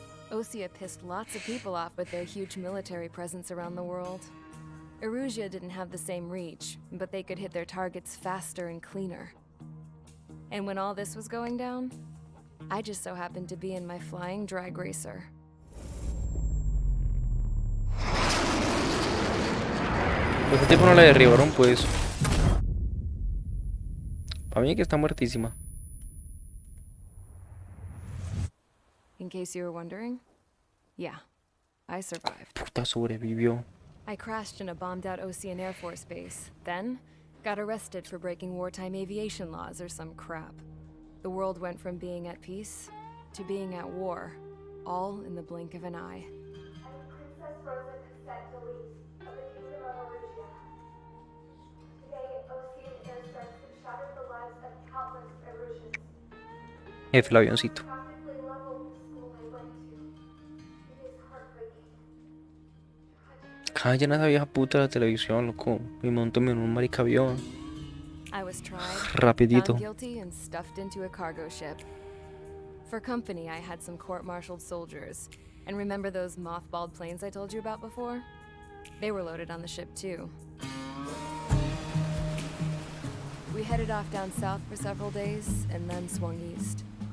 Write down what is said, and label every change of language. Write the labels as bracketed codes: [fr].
[en] Osea pissed lots of people off with their huge military presence around the world. Erusia didn't have the same reach, but they could hit their targets faster and cleaner. And when all this was going down, I just so happened to be in my flying drag racer. [es] Ese tipo no la derribaron, pues. Para mí que está muertísima. [en] In case you were wondering, yeah, I survived. [es] Puta, sobrevivió. [en] I crashed in a bombed-out Osean Air Force base, then got arrested for breaking wartime aviation laws or some crap. The world went from being at peace to being at war, all in the blink of an eye. Princess Rosa Delise of the Kingdom of Erusia. Today, Osean airstrikes have shattered the lives of countless Erusians. [es] Jefe, el avioncito. [en] Practically leveled the school I went to. It is heartbreaking. [es] Callen a esa vieja puta de la televisión, loco. Y montóme en un marica avión. [en] I was tried, [es] Rapidito. [en] found guilty, and stuffed into a cargo ship. For company, I had some court-martialed soldiers. And remember those mothballed planes I told you about before? They were loaded on the ship too. We headed off down south for several days, and then swung east.